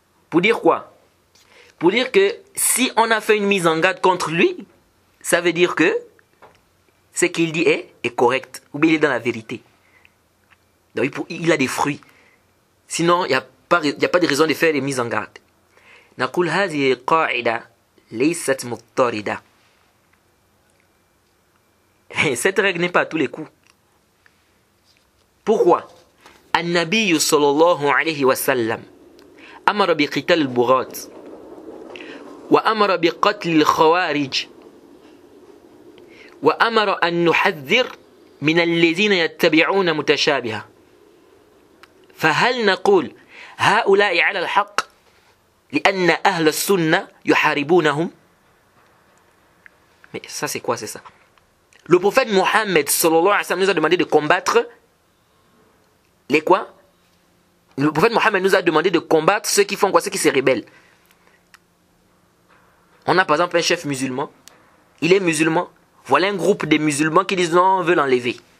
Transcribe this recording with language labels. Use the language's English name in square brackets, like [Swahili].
[French] Pour dire quoi? Pour dire que si on a fait une mise en garde contre lui, ça veut dire que ce qu'il dit est correct, ou bien il est dans la vérité. Donc il a des fruits. Sinon, il n'y a pas de raison de faire des mises en garde. [Arabic] نقول هذه قاعدة ليست مضطردة. [French] Cette règle n'est pas à tous les coups. Pourquoi? [Arabic] النبي صلى الله عليه وسلم أمر بقتال البغاة وأمر بقتل الخوارج وأمر أن نحذر من الذين يتبعون متشابهة. فهل نقول هؤلاء على الحق لأن أهل السنة يحاربونهم؟ [French] Mais ça c'est quoi? C'est ça. Le prophète Mohammed [Arabic] sallallahu alayhi wa sallam [French] nous a demandé de combattre les quoi? Le prophète Mohammed nous a demandé de combattre ceux qui font quoi? Ceux qui se rebellent. On a par exemple un chef musulman. Il est musulman. Voilà un groupe de musulmans qui disent non, on veut l'enlever.